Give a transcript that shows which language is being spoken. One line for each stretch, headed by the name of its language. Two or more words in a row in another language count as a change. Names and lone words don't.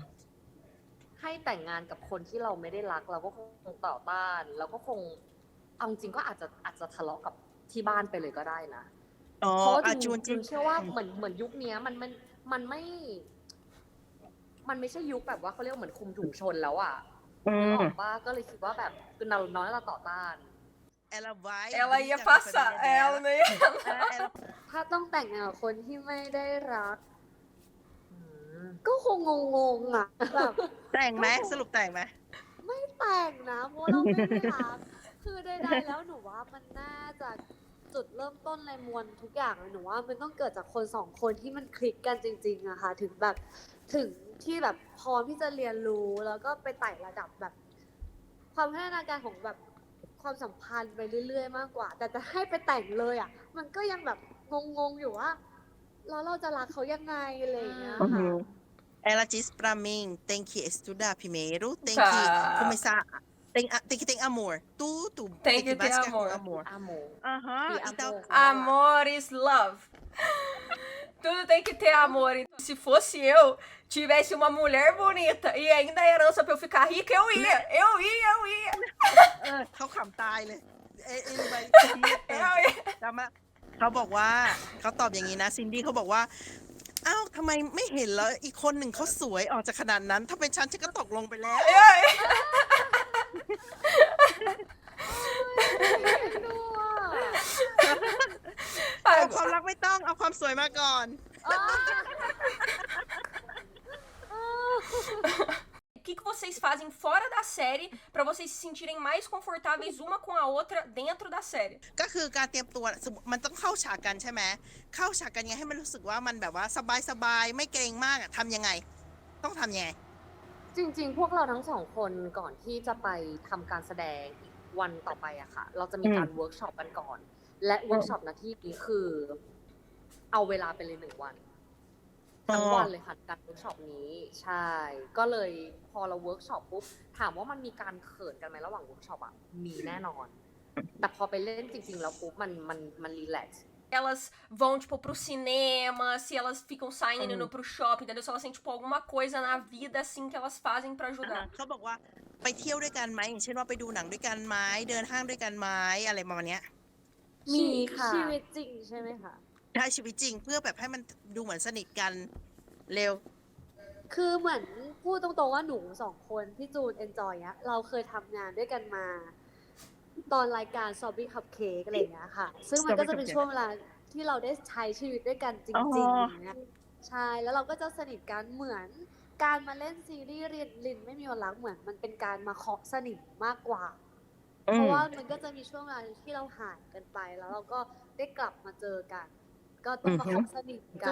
Thai: ให้แต่งงานกับคนที่เราไม่ได้รัก เราก็คงต่อต้านแล้วก็คงเอาจริงก็อาจจะทะเลาะกับที่บ้านไปเลยก็ได้นะ อ๋อ เพราะว่า จูน จูนเชื่อว่าเหมือนยุคเนี้ยมันไม่ใช่ยุคแบบว่าเขาเรียกว่าเหมือนคุมถุงชนแล้วอ่ะ อื นึก ม ออกว่าก็เลยคิดว่าแบบคือเราน้อยเราต่อต้าน
Portuguese: Ela vai Ela ia briga com a passar, família dela. ela não ia. Ela
Thai: ถ้าต้องแต่งงานกับคนที่ไม่ได้รัก อืม ก็คงงงๆอ่ะแบบ แต่งไหมสรุปแต่งไหม ไม่แต่งนะเพราะเราไม่ได้รัก คือใดๆแล้วหนูว่ามันน่าจะจุดเริ่มต้นในมวลทุกอย่างเลยหนูว่ามันต้องเกิดจากคนสองคนที่มันคลิกกันจริงๆอะค่ะถึงที่แบบพร้อมที่จะเรียนรู้แล้วก็ไปไต่ระดับแบบ ความพัฒนาการของแบบความสัมพันธ์ไปเรื่อยๆมากกว่า แต่จะให้ไปแต่งเลยอะมันก็ยังแบบงงๆอยู่ว่าแล้วเราจะรักเขายังไงอะไรอย่างเงี้ยค่ะ
Portuguese: Ela diz pra mim tem que estudar primeiro tem Tá. que começar tem que ter amor tudo Tem que ter basicamente amor. com amor อาโม aham E então amor.
English: Amor is love.
Portuguese: Tudo tem que ter amor. Então, se fosse eu, tivesse uma mulher bonita e ainda a herança pra eu ficar rica, eu ia.
Thai: เขาขำตายเลย
Portuguese: ele vai Eu ia.
Thai: จำมาเขาบอกว่าเขาตอบอย่างนี้นะซินดี้เขาบอกว่าอ้าวทำไมไม่เห็นแล้วอีกคนหนึ่งเขาสวยออกจากขนาดนั้น ถ้าเป็นฉันก็ตกลงไปแล้ว
Portuguese: Eu ia.
Thai: เอาความรักไม่ต้องเอาความสวยมาก่อน
Portuguese: que vocês fazem fora da série pra vocês se sentirem mais confortáveis uma com a outra dentro da série
Thai: ก็คือการเตรียมตัวมันต้องเข้าฉากกันใช่ไหมเข้าฉากกันยังไงให้มันรู้สึกว่ามันแบบว่าสบายๆไม่เกรงมากทำยังไงต้องทำยังไง จริงๆพวกเราทั้งสองคนก่อนที่จะไปทำการแสดงอีกวันต่อไปอะค่ะเราจะมีการเวิร์กช็อปกันก่อน และเวิร์กช็อปณที่นี้คือเอาเวลาไปเลย1 วันทั้งวันเลยค่ะการเวิร์กช็อปนี้ใช่ก็เลยพอเราเวิร์กช็อปปุ๊บถามว่ามันมีการเขินกันไหมระหว่างเวิร์กช็อปอะมีแน่นอนแต่พอไปเล่นจริงๆแล้วปุ๊บมันรีแลกซ์
Portuguese: elas vão, tipo, pro cinema, se elas ficam saindo indo pro shopping, entendeu? Se elas têm, tipo, alguma coisa na vida, assim, que elas fazem pra ajudar.
Thai: เขาบอกว่าไปเที่ยวด้วยกันไหมอย่างเช่นว่าไปดูหนังด้วยกันไหมเดินห้างด้วยกันไหมอะไรประมาณเนี้ย มีค่ะ ชีวิตจริงใช่ไหมคะ ใช้ชีวิตจริงเพื่อแบบให้มันดูเหมือนสนิทกันเร็ว คือเหมือนพูดตรงๆว่าหนู2 คนพี่จูนเอนจอยเนี้ยเราเคยทำงานด้วยกันมา ตอนรายการ Sobby Cupcake อะไรอย่างเงี้ยค่ะ ซึ่งมันก็จะเป็นช่วงเวลาที่เราได้ใช้ชีวิตด้วยกันจริงๆอย่างเงี้ยใช่แล้วเราก็จะสนิทกันเหมือนการมาเล่นซีรีส์ลินไม่มีวันรักเหมือนมันเป็นการมาเคาะสนิทมากกว่า เพราะว่ามันก็จะมีช่วงเวลาที่เราห่างกันไปแล้วเราก็ได้กลับมาเจอกัน ก็ต้องมาเคาะสนิทกั